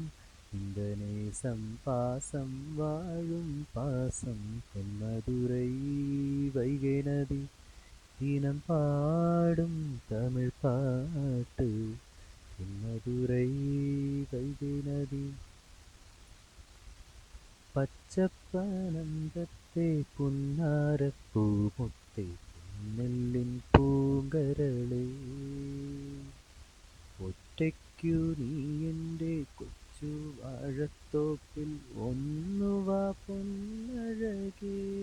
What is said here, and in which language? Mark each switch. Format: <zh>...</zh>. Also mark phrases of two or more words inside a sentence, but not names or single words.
<ta>இந்த நேசம் பாசம் வாழும் பாசம். தென்மதுரை வைகை நதி தினம் பாடும் தமிழ் பாட்டு. தென்மதுரை வைகை நதி.</ta> <ml>പച്ചപ്പനന്തത്തെ പുന്നാരപ്പൂമുത്തെ നെല്ലിൻ പൂങ്കരളേ, ഒറ്റയ്ക്കു നീ എൻ്റെ കൊച്ചു വാഴത്തോപ്പിൽ ഒന്നുവാ പൊന്നഴകേ.</ml>